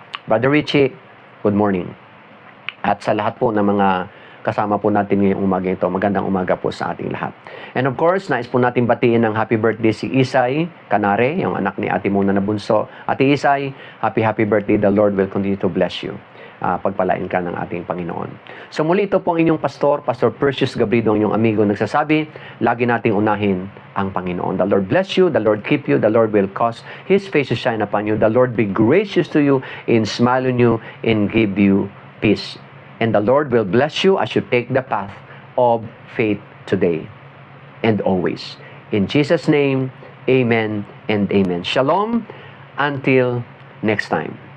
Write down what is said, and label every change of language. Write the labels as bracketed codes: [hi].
[en] Brother Richie, good morning. [tl] At sa lahat po ng mga kasama po natin ngayong umaga ito. Magandang umaga po sa ating lahat. [en] And of course, [tl] nais po natin batiin ng [en] happy birthday [tl] si Isay Canare, yung anak ni Ate Muna na bunso. [en] Ate Isay, happy birthday. The Lord will continue to bless you. [tl] Pagpalain ka ng ating Panginoon. So muli ito po ang inyong pastor, Pastor Perseus Gabrido, ang inyong amigo, nagsasabi, lagi nating unahin ang Panginoon. [en] The Lord bless you, the Lord keep you, the Lord will cause His face to shine upon you, the Lord be gracious to you, and smile on you, and give you peace. And the Lord will bless you as you take the path of faith today and always. In Jesus' name, amen and amen. Shalom until next time.